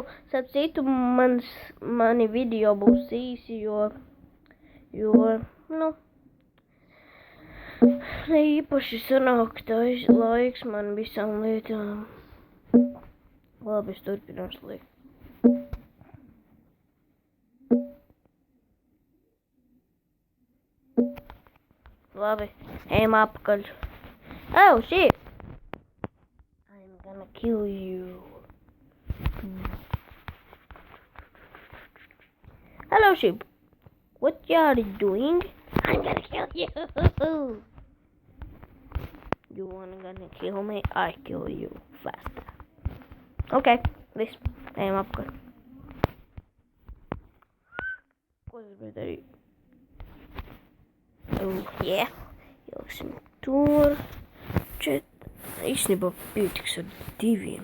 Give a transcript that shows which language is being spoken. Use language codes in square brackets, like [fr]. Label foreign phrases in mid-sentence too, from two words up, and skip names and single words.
[lv] Starp citu, mani video būs īsi, jo, ne īpaši sanāk laiks man visām lietām. Labi, es turpināšu liekt. Labi, ejam apakaļ. [en] Oh, shit! I'm gonna kill you. Hello, sheep. What you are doing? I'm gonna kill you. You wanna kill me? I kill you faster. [lv] Okay, viss. Ejam apkārt. Ko es gribēju darīt? Yeah. Ieliksim tur. Īstenībā pietiks ar 2.